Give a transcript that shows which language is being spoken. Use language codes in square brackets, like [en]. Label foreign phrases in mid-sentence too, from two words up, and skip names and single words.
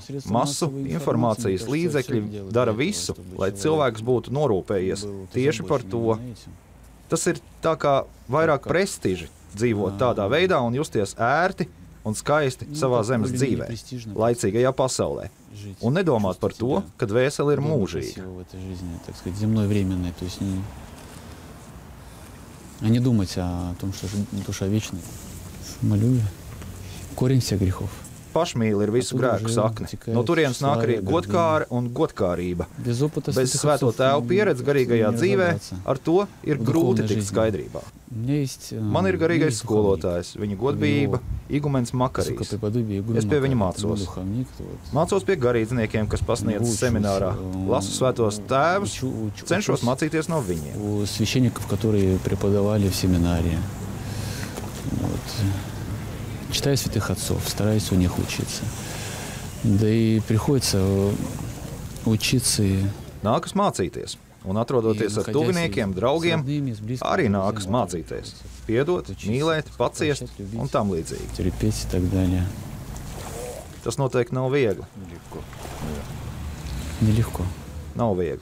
[lv] Masu informācijas līdzekļi dara visu, lai cilvēks būtu norūpējies tieši par to. Tas ir tā kā vairāk prestiži dzīvot tādā veidā un justies ērti un skaisti savā zemes dzīvē, laicīgajā pasaulē. Un nedomāt par to, ka dvēsele ir mūžīga. [ru] Не думать о том, что душа вечная. Молю я. Корень всех грехов. [lv] Pašmīli ir visu grēku sakne. No turienes nāk arī godkāra un godkārība. Bez svēto tēvu pieredzi garīgajā dzīvē ar to ir grūti tikt skaidrībā. Man ir garīgais skolotājs, viņa godbijība, igumens Makarīs. Es pie viņa mācos. Mācos pie garīdzniekiem, kas pasniedz seminārā. Lasu svētos tēvus, cenšos mācīties no viņiem. [ru] Священников, которые преподавали в семинаре. Читаю святых отцов, стараюсь у них учиться. Да и приходится учиться. [lv] Nākas mācīties. Un atrodoties ar tuviniekiem, draugiem, arī nākas mācīties. Piedot, mīlēt, paciest un tam līdzīgi. Tas noteikti nav viegli. Nav viegli.